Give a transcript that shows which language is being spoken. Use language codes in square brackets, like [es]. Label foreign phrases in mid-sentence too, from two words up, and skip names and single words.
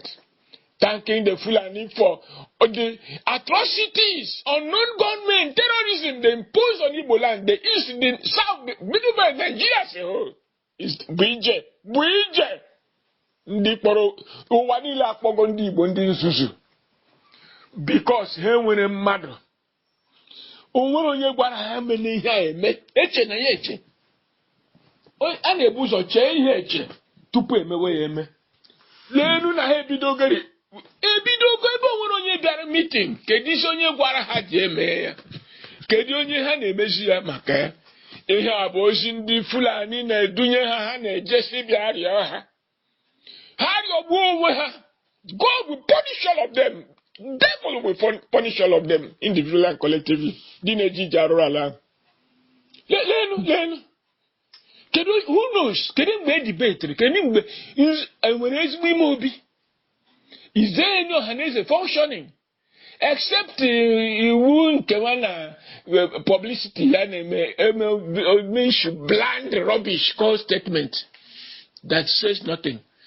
[en] Thanking the Fulani for the atrocities, unknown gunmen, terrorism they impose on Igbo land, the east, the south, the middle belt, Nigeria as a whole. [ig] Is Bije. [en] Because he [ig] nwere mmadụ. O nwere onye gwara ha mene ihe a eme, eche na ya eche. A na-ebu ụzọ chee ihe eche tupu emewe ya eme. Lenu na ha ebidogori ebe onwere onye bịara meeting, kedu isi onye gwara ha ji eme ya? Kedu onye ha na-emezi ya maka ya? Ihe a bụ ozi ndị Fulani na-edunye ha na-ejesi bịa rịọ ha. Ha rịọgbuo onwe ha. [en] God will punish all of them. Devil will punish all of them, individually and collectively. [ig] Di na-eji arụrụ ala. Lenu. [en] Who knows? Can it be debate? Can it be? Is there any Ohanese functioning? Except publicity and bland rubbish called statement that says nothing.